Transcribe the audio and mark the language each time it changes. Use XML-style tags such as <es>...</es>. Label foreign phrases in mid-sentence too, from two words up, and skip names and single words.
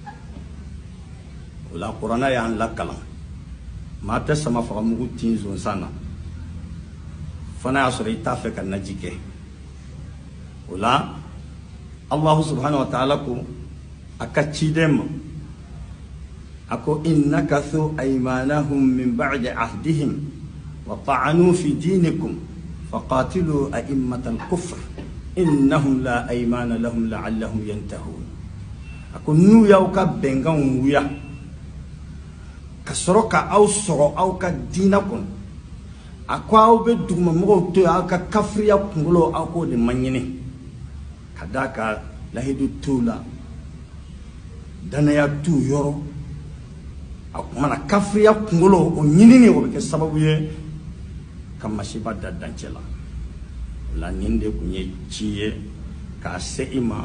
<bm>o la kuranɛ y'an lakalan maa tɛ sama faga mugu tin zonsan na fana y'a sɔrɔ i t'a fɛ ka naji kɛ o la</bm> <ar>الله سبحانه وتعالى</ar> <bm>ko a ka ciden ma a ko</bm> <ar>إن نكثوا أيمانهم من بعد عهدهم وطعنوا في دينكم فقاتلوا أئمة الكفر إنهم لا أيمان لهم لعلهم ينتهون</ar> <bm>a ko n'u y'aw ka bɛnkanw wuya ka sɔrɔ ka aw sɔgɔ aw ka diina kɔnɔ a ko aw bɛ dugumamɔgɔw to yen aw ka kafiriya kunkolo aw k'o de ma ɲini ka d'a ka lahidu t'u la danaya t'u yɔrɔ a kumana kafiriya kunkolo o ɲinini o bɛ kɛ sababu ye ka masiba da dancɛ la o la nin de tun ye ci ye k'a se i ma</bm>